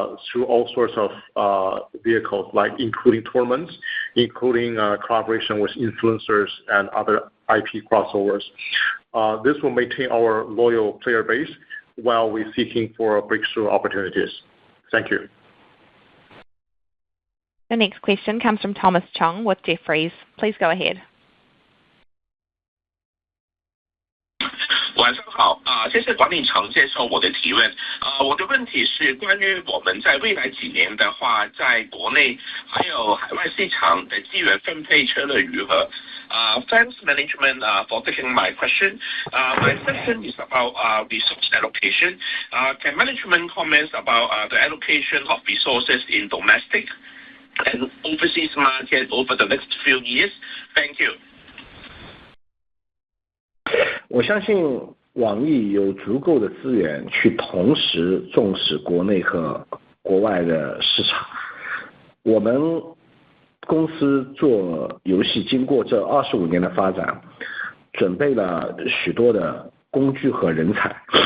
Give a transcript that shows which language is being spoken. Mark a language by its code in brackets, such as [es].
[en] through all sorts of vehicles, like including tournaments, including collaboration with influencers and other IP crossovers. This will maintain our loyal player base while we're seeking for breakthrough opportunities. Thank you. The next question comes from Thomas Chong with Jefferies. Please go ahead. [zh] 晚上好，谢谢管理层接受我的提问。我的问题是关于我们在未来几年的话，在国内还有海外市场的资源分配策略如何？ [en] Thanks management for taking my question. My question is about resource allocation. Can management comment about the allocation of resources in domestic and overseas market over the next few years? Thank you. [zh] 我相信网易有足够的资源去同时重视国内和国外的市场。我们公司做游戏经过这25年的发展，准备了许多的工具和人才。